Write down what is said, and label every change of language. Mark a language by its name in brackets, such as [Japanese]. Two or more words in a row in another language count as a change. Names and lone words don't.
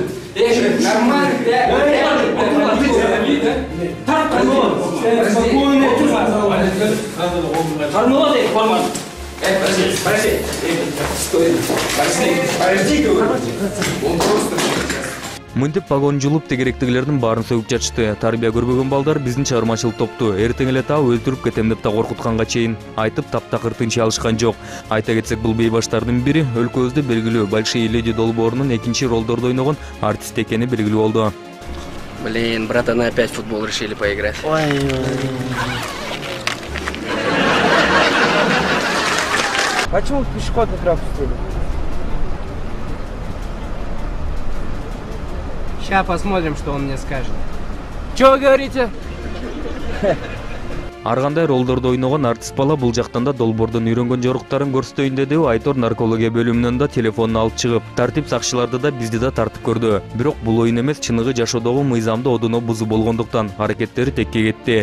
[Kyrgyz] Нормально, Мынтип погон жулуп тегеректигилердин баарын сөгүп жатышты. Тарбия көрбөгөн балдар биздин чыгармачылык топту эртең эле таап өлтүрүп кетем деп да коркутканга чейин айтып таптакыр тынчый алышкан жок. Айта кетсек, бул бейбаштардын бири өлкөбүздө белгилүү Большие леди долбоорунун экинчи ролдорду ойногон артист экени белгилүү болду. [Russian] Блин, братаны опять в футбол решили поиграть. Почему в пешеходный трап пустили? Сейчас посмотрим, что он мне скажет. Чего вы говорите? [Kyrgyz] Ар кандай ролдорду ойногон артист бала бул жактан да долбоордон үйрөнгөн жоруктарын көрсөтөйүн деди. Айтор наркология бөлүмүнөн да телефонун алып чыгып, тартип сакчыларды да бизди да тартып көрдү. Бирок бул оюн эмес, чыныгы жашоодогу мыйзамды одуно бузуу болгондуктан аракеттери текке кетти.